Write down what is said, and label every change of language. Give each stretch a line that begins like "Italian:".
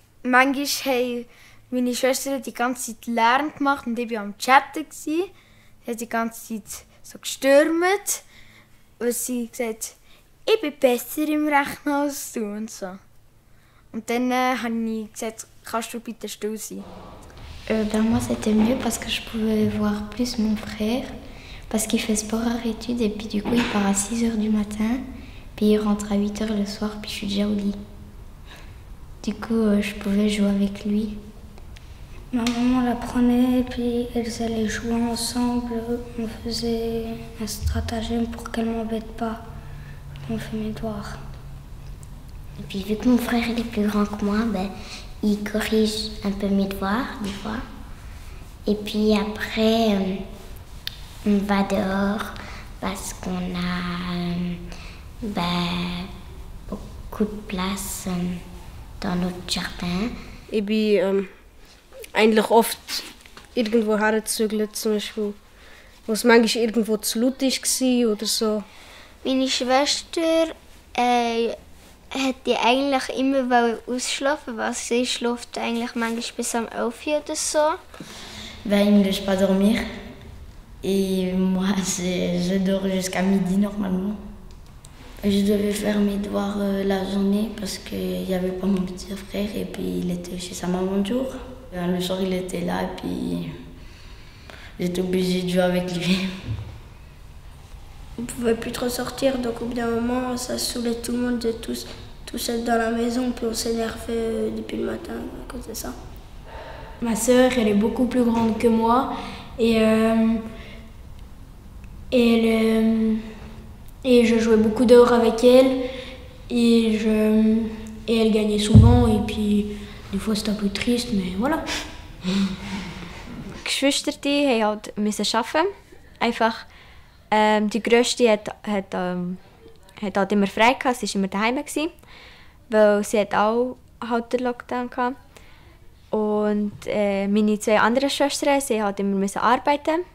German: Manchmal haben meine Schwestern die ganze Zeit Lärm gemacht und ich war am Chatten. Sie hat die ganze Zeit so gestürmt. Und sie gesagt, ich bin besser im Rechnen als du und so. Und dann habe ich gesagt, kannst du bitte still sein?
French: Moi c'était mieux parce que je pouvais voir plus mon frère parce qu'il fait sport à études et puis du coup il part à 6h du matin puis il rentre à 8h le soir puis je suis déjà au lit. Du coup je pouvais jouer avec lui. Ma maman la prenait et puis elles allaient jouer ensemble. On faisait un stratagème pour qu'elle m'embête pas. On fait mes devoirs. Et puis vu que mon frère il est plus grand que moi, il corrige un peu mes devoirs des fois. Et puis après, on va dehors parce qu'on a beaucoup de place dans notre jardin.
German: Ich bin eigentlich oft irgendwo hergezügelt, zum Beispiel, wo es manchmal irgendwo zu laut war oder so. Meine Schwester hätte eigentlich immer ausschlafen, weil sie schläft eigentlich manchmal bis um 11 Uhr oder so.
French: Il ne laisse pas dormir et moi je dors jusqu'à midi normalement. Je devais faire mes devoirs la journée parce qu'il n'y avait pas mon petit frère et puis il était chez sa maman le jour. Le soir il était là et puis j'étais obligée de jouer avec lui. On ne pouvait plus trop sortir, donc au bout d'un moment, ça saoulait tout le monde de tous être dans la maison, puis on s'énervait depuis le matin à cause de ça. Ma sœur, elle est beaucoup plus grande que moi et je jouais beaucoup dehors avec elle et elle gagnait souvent et puis des fois c'était un peu triste, mais voilà.
German: Die Geschwister mussten halt arbeiten. Einfach, die Grösste hat halt immer frei gehabt, sie war immer daheim, weil sie hat auch halt den Lockdown gehabt. Und meine zwei anderen Schwestern, sie halt immer arbeiten.